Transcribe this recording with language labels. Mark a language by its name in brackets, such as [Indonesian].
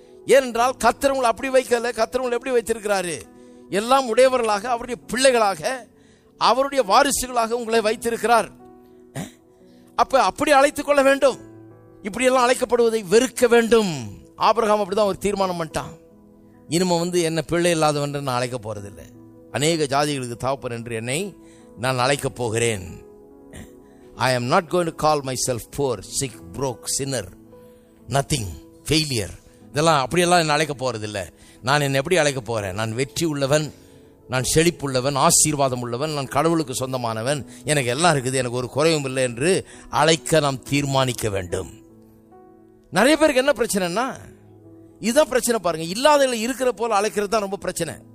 [Tamil] ஏனென்றால் கர்த்தர் உங்களை அப்படி வைக்கல. கர்த்தர் உங்களை எப்படி வைத்திருக்கிறாரு? எல்லாம் உடையவர்களாக, அவருடைய பிள்ளைகளாக, அவருடைய வாரிசுகளாக உங்களை வைத்திருக்கிறார். அப்ப அப்படி அழைத்துக் கொள்ள வேண்டும். இப்படியெல்லாம் அழைக்கப்படுவதை வெறுக்க வேண்டும். ஆபிரகாம் அப்படிதான் ஒரு தீர்மானம் பண்ணிட்டான். இனிமே என்ன பிள்ளை இல்லாதவன் நான் அழைக்க போறதில்லை, அநேக ஜாதிகளுக்கு தகப்பன் என்று என்னை நான் அழைக்கப் போகிறேன். [English] I am not going to call myself poor, sick, broke, sinner, nothing, failure. [Tamil] இதெல்லாம் அப்படியெல்லாம் என்ன அழைக்க போறதில்லை. நான் என்ன எப்படி அழைக்க போறேன்? நான் வெற்றி உள்ளவன், நான் செழிப்புள்ளவன், ஆசீர்வாதம் உள்ளவன், நான் கடவுளுக்கு சொந்தமானவன், எனக்கு எல்லாம் இருக்குது, எனக்கு ஒரு குறைவும் இல்லை என்று அழைக்க நாம் தீர்மானிக்க வேண்டும். நிறைய பேருக்கு என்ன பிரச்சனைன்னா, இதுதான் பிரச்சனை பாருங்க. இல்லாதவங்களை இருக்கிற போல அழைக்கிறது தான் ரொம்ப பிரச்சனை.